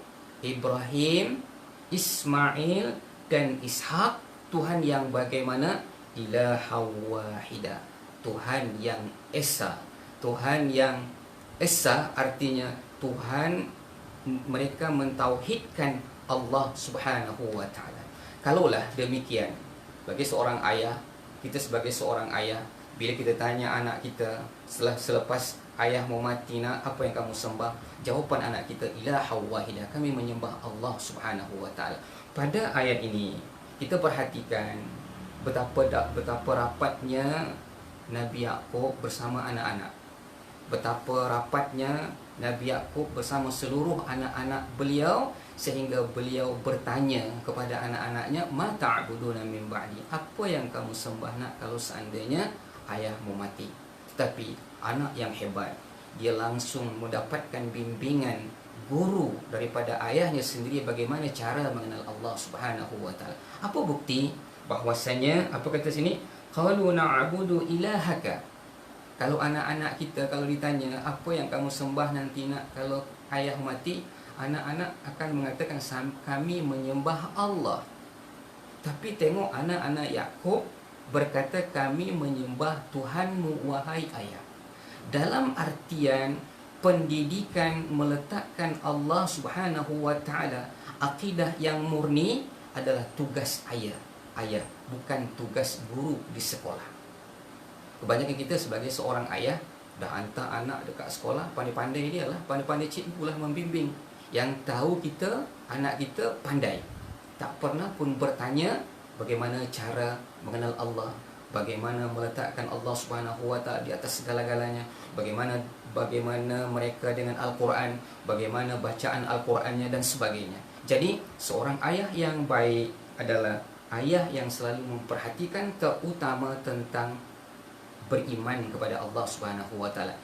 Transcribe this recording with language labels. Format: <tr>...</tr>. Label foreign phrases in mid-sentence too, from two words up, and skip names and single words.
<ms>Ibrahim, Ismail dan Ishak. Tuhan yang bagaimana?</ms> <ar>إلها واحدا,</ar> <ms>Tuhan yang esa. Tuhan yang esa artinya Tuhan, mereka mentauhidkan Allah</ms> <ar>سبحانه وتعالى.</ar> <ms>Kalaulah demikian, bagi seorang ayah, kita sebagai seorang ayah, bila kita tanya anak kita selepas ayah mau mati, nak, apa yang kamu sembah? Jawapan anak kita,</ms> <ar>إلها واحدا,</ar> <ms>kami menyembah Allah</ms> <ar>سبحانه وتعالى.</ar> <ms>Pada ayat ini kita perhatikan betapa rapatnya Nabi Yaqub bersama anak-anak. Betapa rapatnya Nabi Yaqub bersama seluruh anak-anak beliau, sehingga beliau bertanya kepada anak-anaknya,</ms> <ar>ما تعبدون من بعدي,</ar> <ms>apa yang kamu sembah nak kalau seandainya ayahmu mati? Tetapi anak yang hebat, dia langsung mendapatkan bimbingan guru daripada ayahnya sendiri bagaimana cara mengenal Allah</ms> <ar>سبحانه وتعالى.</ar> <ms>Apa bukti bahwasanya, apa kata sini?</ms> <ar>قالوا نعبد إلهك.</ar> <ms>Kalau anak-anak kita kalau ditanya apa yang kamu sembah nanti nak kalau ayah mati, anak-anak akan mengatakan kami menyembah Allah. Tapi tengok anak-anak Yakub berkata kami menyembah Tuhanmu wahai ayah. Dalam artian pendidikan meletakkan Allah</ms> <ar>سبحانه وتعالى,</ar> <ms>akidah yang murni adalah tugas ayah, bukan tugas guru di sekolah. Kebanyakan kita sebagai seorang ayah dah hantar anak dekat sekolah, pandai-pandai dia lah, pandai-pandai cikgu lah membimbing. Yang tahu kita, anak kita pandai, tak pernah pun bertanya bagaimana cara mengenal Allah, bagaimana meletakkan Allah</ms> <ar>سبحانه وتعالى</ar> <ms>di atas segala-galanya, bagaimana mereka dengan Al-Quran, bagaimana bacaan Al-Qurannya dan sebagainya. Jadi seorang ayah yang baik adalah ayah yang selalu memperhatikan terutama tentang beriman kepada Allah</ms> <ar>سبحانه وتعالى.</ar>